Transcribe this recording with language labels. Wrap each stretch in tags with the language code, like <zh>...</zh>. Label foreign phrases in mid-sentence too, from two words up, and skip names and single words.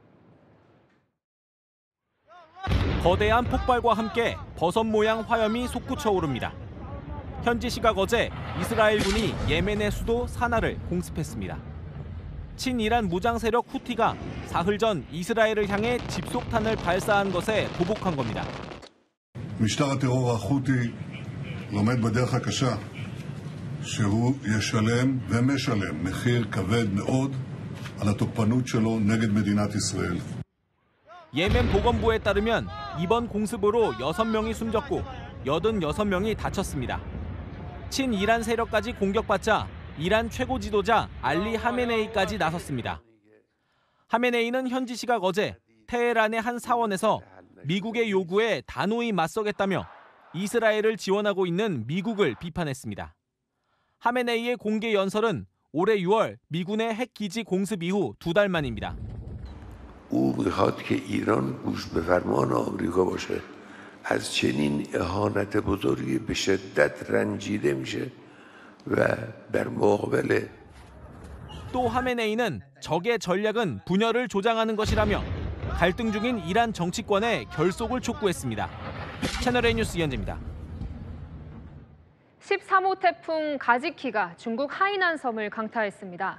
<ko>거대한 폭발과 함께 버섯 모양 화염이 솟구쳐 오릅니다. 현지 시각 어제 이스라엘군이 예멘의 수도 사나를 공습했습니다. 친이란 무장 세력 후티가 사흘 전 이스라엘을 향해 집속탄을 발사한 것에 보복한 겁니다.</ko> <he>משטר הטרור החותי לומד בדרך הקשה שהוא ישלם ומשלם מחיר כבד מאוד על התוקפנות שלו נגד מדינת ישראל.</he> <ko>예멘 보건부에 따르면 이번 공습으로 6명이 숨졌고 86명이 다쳤습니다. 친이란 세력까지 공격받자 이란 최고 지도자 알리 하메네이까지 나섰습니다. 하메네이는 현지 시각 어제 테헤란의 한 사원에서 미국의 요구에 단호히 맞서겠다며 이스라엘을 지원하고 있는 미국을 비판했습니다. 하메네이의 공개 연설은 올해 6월 미군의 핵 기지 공습 이후 2달 만입니다.</ko> <fa>او میخواد که ایران گوش به فرمان آمریکا باشه. از چنین اهانت بزرگی به شدت رنجیده میشه و در مقابل</fa> <ko>또 하메네이는 적의 전략은 분열을 조장하는 것이라며 갈등 중인 이란 정치권에 결속을 촉구했습니다. 채널A 뉴스 이현재입니다. 13호 태풍 가지키가 중국 하이난 섬을 강타했습니다.</ko>